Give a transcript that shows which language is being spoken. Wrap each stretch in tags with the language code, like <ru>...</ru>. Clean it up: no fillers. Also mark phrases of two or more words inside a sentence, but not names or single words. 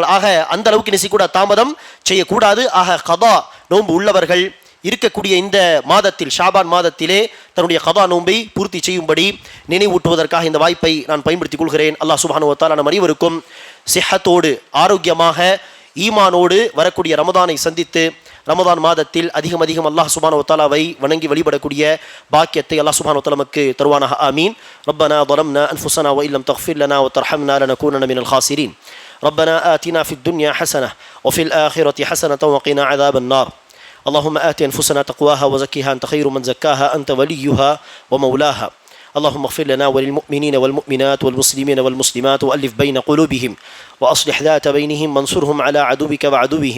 <ta>ஆக அந்த அளவுக்கு நினைக்கூட தாமதம் செய்யக்கூடாது. ஆக கதா நோன்பு உள்ளவர்கள் இருக்கக்கூடிய இந்த மாதத்தில் ஷாபான் மாதத்திலே தன்னுடைய கதா நோன்பை பூர்த்தி செய்யும்படி நினைவூட்டுவதற்காக இந்த வாய்ப்பை நான் பயன்படுத்திக் கொள்கிறேன். அல்லாஹ்</ta> <ar>سبحانه وتعالى</ar> <ta>நம் அனைவருக்கும் சிஹத்தோடு ஆரோக்கியமாக ஈமானோடு வரக்கூடிய ரமதானை சந்தித்து ரமதான் மாதத்தில் அதிகம் அல்லாஹ்</ta> <ar>سبحانه وتعالى</ar> <ta>வணங்கி வழிபடக்கூடிய பாக்கியத்தை அல்லாஹ்</ta> <ar>سبحانه وتعالى</ar> <ta>நமக்கு தருவானாக. ஆமீன்.</ta> <ar>ரப்பனா ظلمنا أنفسنا وإن لم تغفر لنا وترحمنا لنكونن من الخاسرين. ربنا آتنا في الدنيا حسنة وفي الآخرة حسنة وقنا عذاب النار. اللهم آت أنفسنا تقواها وزكها أنت خير من زكاها أنت وليها ومولاها. اللهم اغفر لنا وللمؤمنين والمؤمنات والمسلمين والمسلمات وألف بين قلوبهم وأصلح ذات بينهم وانصرهم على عدوك وعدوهم.</ar>